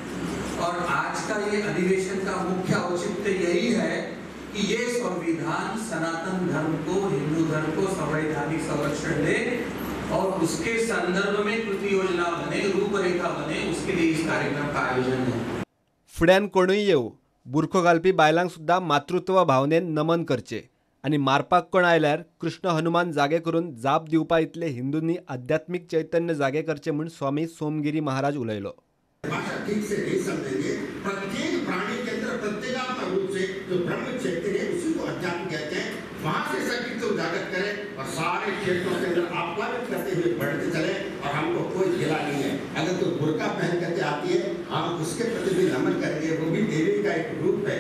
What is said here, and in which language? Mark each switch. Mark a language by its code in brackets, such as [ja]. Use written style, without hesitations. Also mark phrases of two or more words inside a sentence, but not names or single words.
[hi] और आज का ये अधिवेशन का मुख्य औचित्य यही है कि ये संविधान सनातन धर्म को, हिंदू धर्म को संवैधानिक संरक्षण दे और उसके संदर्भ में कृति योजना बने, रूपरेखा बने, उसके लिए इस कार्यक्रम का आयोजन है। [kok] फुड्यान कोणूय येऊ, बुरखो घालपी बायलांक सुद्धा मातृत्व भावनेन नमन करचे आणि मारपाक कोण आयल्यार कृष्ण हनुमान जागे करून जाप दिवपा इतले हिंदूंनी आध्यात्मिक चैतन्य जागे करचे म्हणून स्वामी सोमगिरी महाराज उलयलो। [hi] भाषा ठीक से नहीं समझेंगे। प्रत्येक प्राणी के अंदर प्रत्येगात्मक रूप से जो ब्रह्म चैतन्य है उसी को अध्यात्म कहते हैं। वहाँ से सटीक तो उजागर करें और सारे क्षेत्रों के अंदर आप्लावित करते हुए बढ़ते चले और हमको कोई गिला नहीं है। अगर कोई बुर्का पहन करके आती है हम उसके प्रति भी नमन करेंगे, वो भी देवी का एक रूप है।